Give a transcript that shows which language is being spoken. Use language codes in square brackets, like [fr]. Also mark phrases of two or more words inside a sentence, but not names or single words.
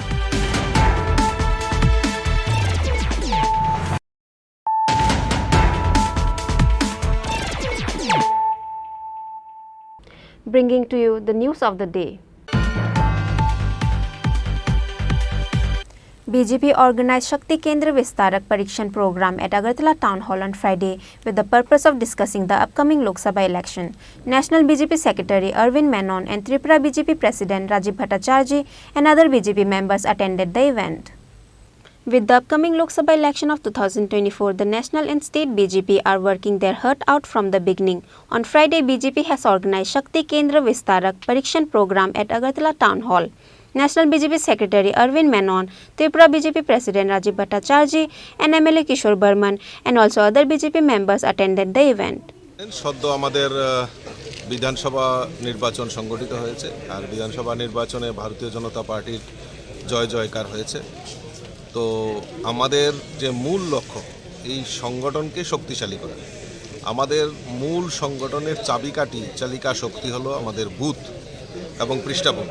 [en] Bringing to you the news of the day. BJP organized Shakti Kendra Vistarak Parikshan program at Agartala Town Hall on Friday with the purpose of discussing the upcoming Lok Sabha election. National BJP Secretary Arvind Menon and Tripura BJP President Rajiv Bhattacharjee and other BJP members attended the event. With the upcoming Lok Sabha election of 2024, the national and state BJP are working their heart out from the beginning. On Friday, BJP has organized Shakti Kendra Vistarak Parikshan program at Agartala Town Hall. National BJP Secretary Arvind Menon, Tripura BJP President Rajiv Bhattacharjee and MLA Kishore Burman and also other BJP members attended the event. [bn] সদ্য আমাদের বিধানসভা নির্বাচন সংগঠিত হয়েছে, আর বিধানসভা নির্বাচনে ভারতীয় জনতা পার্টির জয় জয়কার হয়েছে। তো আমাদের যে মূল লক্ষ্য এই সংগঠনকে শক্তিশালী করা। আমাদের মূল সংগঠনের চালিকা শক্তি হলো আমাদের বুথ এবং পৃষ্ঠাভূমি।